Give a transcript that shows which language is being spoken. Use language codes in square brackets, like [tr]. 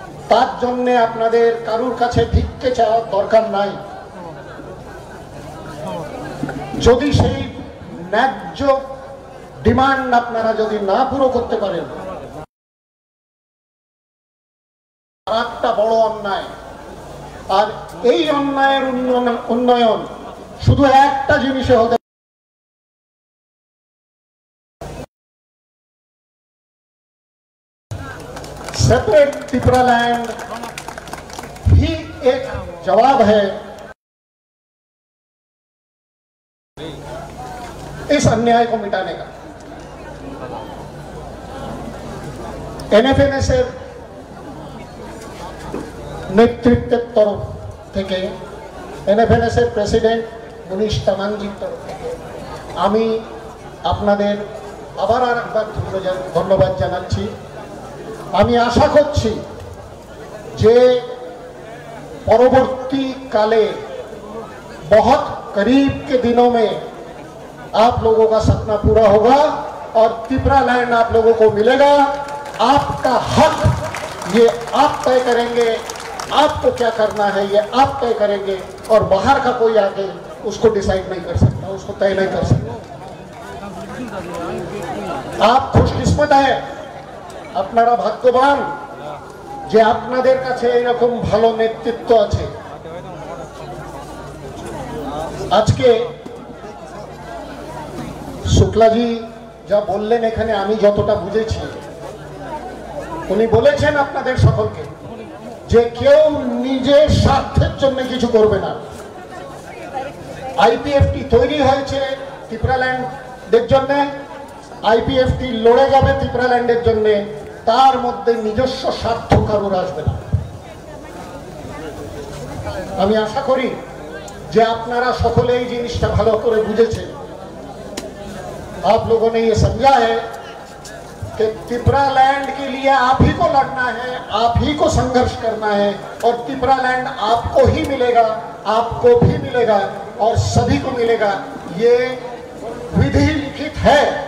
[bn] তার জন্য আপনাদের কারুর কাছে ভিক্ষে চাওয়ার দরকার নাই। যদি সেই ন্যায্য ডিমান্ড আপনারা যদি না পুরো করতে পারেন, একটা বড় অন্যায়। আর এই অন্যায়ের উন্নয়ন শুধু একটা জিনিসে হতে, [hi] सेपरेट त्रिपुरा लैंड ही एक जवाब है इस अन्याय को मिटाने का। [bn] एनएफएनएस नेतृत्व तरफ থেকে, एनएफएनएस প্রেসিডেন্ট মুনিশ তামাংজির তরফ থেকে আমি আপনাদের আবার আরেকবার ধন্যবাদ জানাচ্ছি। আমি আশা করছি যে [hi] परवर्ती काले बहुत करीब के दिनों में आप लोगों का सपना पूरा होगा और त्रिपुरा लैंड आप लोगों को मिलेगा। आपका हक ये आप तय करेंगे, आपको क्या करना है ये आप तय करेंगे, और बाहर का कोई आके उसको डिसाइड नहीं कर सकता, उसको तय नहीं कर सकता। आप खुशकिस्मत है, [bn] আপনারা ভাগ্যবান যে আপনাদের কাছে এরকম ভালো নেতৃত্ব আছে। আজকে শুক্লাজি যা বললেন, এখানে আমি যতটা বুঝেছি, উনি বলেছেন আপনাদের সকলকে যে কেউ নিজের স্বার্থের জন্য কিছু করবে না। আইপিএফটি তৈরি হয়েছে ত্রিপুরা ল্যান্ডের জন্য, আইপিএফটি লড়ে যাবে ত্রিপুরা ল্যান্ডের জন্য, তার মধ্যে নিজস্ব স্বার্থ কারোর আসবে না। আমি আশা করি যে আপনারা সকলে এই জিনিসটা ভালো করে বুঝেছেন। [hi] आप लोगों ने ये समझा है कि त्रिपुरा लैंड के लिए आप ही को लड़ना है, आप ही को संघर्ष करना है, और त्रिपुरा लैंड आपको ही मिलेगा, आपको भी मिलेगा और सभी को मिलेगा। ये विधि लिखित है।